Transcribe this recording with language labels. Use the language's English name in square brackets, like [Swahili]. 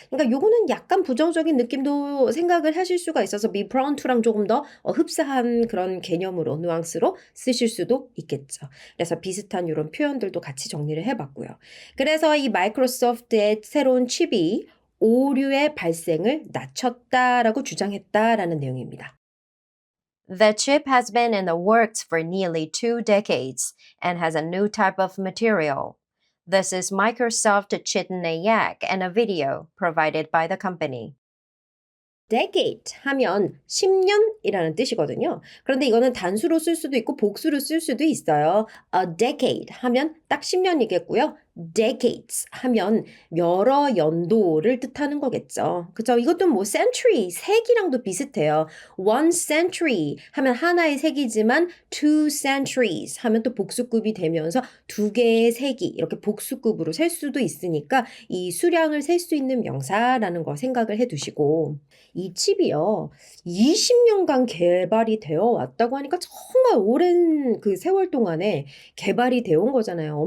[Korean] 그러니까 요거는 약간 부정적인 느낌도 생각을 하실 수가 있어서 [English] be prone to [Korean] 랑 조금 더 흡사한 그런 개념으로 뉘앙스로 쓰실 수도 있겠죠. 그래서 비슷한 이런 표현들도 같이 정리를 해봤고요. 그래서 이 마이크로소프트의 새로운 칩이 오류의 발생을 낮췄다라고 주장했다라는 내용입니다. [English] The chip has been in the works for nearly 2 decades and has a new type of material. This is Microsoft Chitney Yak in a video provided by the company. [Korean] decade 하면 10년이라는 뜻이거든요. 그런데 이거는 단수로 쓸 수도 있고 복수로 쓸 수도 있어요. A decade 하면 딱 10년이겠고요. decades 하면 여러 연도를 뜻하는 거겠죠. 그죠? 이것도 뭐 century, 세기랑도 비슷해요. one century 하면 하나의 세기지만 two centuries 하면 또 복수급이 되면서 두 개의 세기 이렇게 복수급으로 셀 수도 있으니까 이 수량을 셀 수 있는 명사라는 거 생각을 해두시고 이 칩이요, 20년간 개발이 되어 왔다고 하니까 정말 오랜 그 세월 동안에 개발이 되어 온 거잖아요.